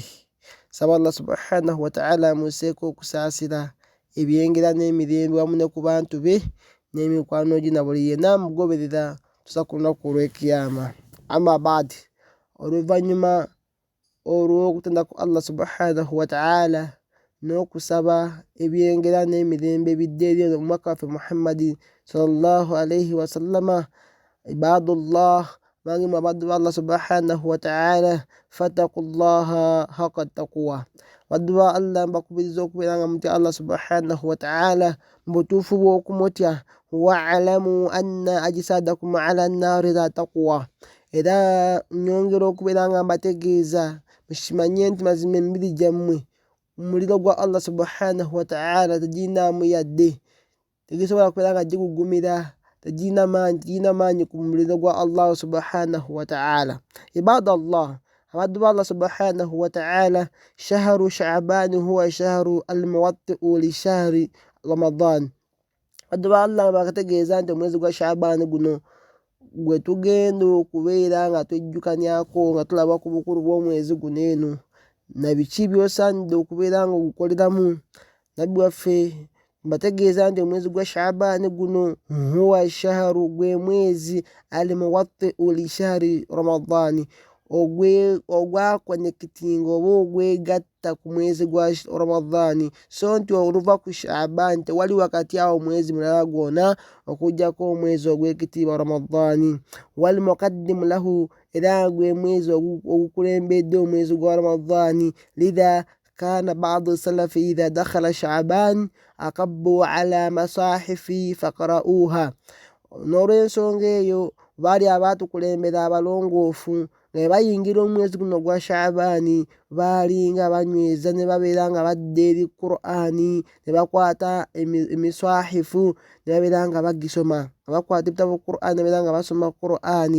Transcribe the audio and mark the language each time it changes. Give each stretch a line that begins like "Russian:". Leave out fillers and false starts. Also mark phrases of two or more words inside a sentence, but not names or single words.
Ganda: Saba Allah
Arabic: سبحانه وتعالى
Ganda: museeko okusaasira ebyengera n'emirembe wamu ne ku bantu be n'emikwano gye na buli yenna amugoberera tusa ku lunaku olw'ekiyama.
Arabic: أما بعد,
Ganda: oluvannyuma olw'okutenda ku Allah
Arabic: سبحانه وتعالى
Ganda: n'okusaba ebyengera n'emirembe bidde eri omubaka waffe Muhammadin
Arabic: صلى الله عليه وسلم,
Ganda: ibadullah bangi mu abaddu ba Allah
Arabic: سبحانه وتعالى, فاتقوا الله حق تقوى.
Ganda: Baddu ba Allah mbakubiriza okubeera nga mutya Allah
Arabic: سبحانه وتعالى
Ganda: mu butuufu bw'okumutya.
Arabic: واعلموا أن أجسادكم على النار لا تقوى.
Ganda: Era nyongera okubeera nga mbategeeza mukimanye nti mazima emibiri gyammwe omuliro gwa Allah
Arabic: سبحانه وتعالى
Ganda: tegirinaamu yadde, tegisobola kubeera nga gigugumira, tegirina maanyi ku muliro gwa Allah
Arabic: سبحانه وتعالى. عباد الله,
Ganda: abaddu ba Allah
Arabic: سبحانه وتعالى, شهر شعبان هو الشهر الموطئ لشهر رمضان.
Ganda: Abaddu ba Allah bakategeeza nti omwezi gwa Sha'ban guno gwe tugenda okubeera nga twejjukanyako nga tulaba ku bukulu bw'omwezi guno eno na biki by'osaanidde okubeera nga ogukoleramu. Nabbi waffe mbategeeza nti omwezi gwa Sha'ban guno
Arabic: هو شهر
Ganda: gwe mwezi
Arabic: الموطئ لشهر رمضان,
Ganda: ogwakonekitinga oba ogwegatta ku mwezi gwa Ramadan, so nti oluva ku Sha'ban tewali wakati awo mwezi mulala gwona okujjako omwezi ogw'ekitiibwa Ramadan.
Arabic: والمقدم له,
Ganda: era gwe mwezi ogukulembedde omwezi gwa Ramadan.
Arabic: لذا كان بعض السلف إذا دخل شعبان أكبوا على المصاحف فقرؤوها.
Ganda: N'olw'ensonga eyo baali abaatukulembera abalongoofu nga bayingira omwezi guno gwa Sha'ban baali nga banyweza ne babeera nga badda eri Qur'ani ne bakwata emiswahifu ne babeera nga bagisoma, nga bakwata ebitabo Qur'ani ne babeera nga basoma Qur'ani.